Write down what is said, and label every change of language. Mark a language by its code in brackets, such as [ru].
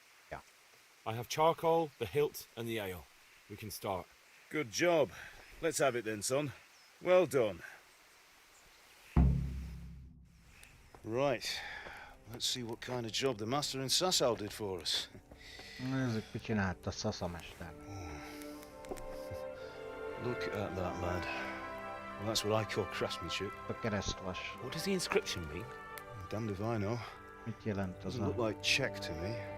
[en] Yeah. I have charcoal, the hilt, and the ale. We can start. Good job. Let's have it then, son. Well done. Right. Let's see what kind of job the master in Sasau did for us. [hu] Nézzük, mit csinált a szaszamester. [en] Look at that, lad. Well, that's what I call craftsmanship. [hu] A keresztvas. [en] What does the inscription mean? Damned if I know. [hu] Mit jelent az [en] Doesn't look like Czech to me.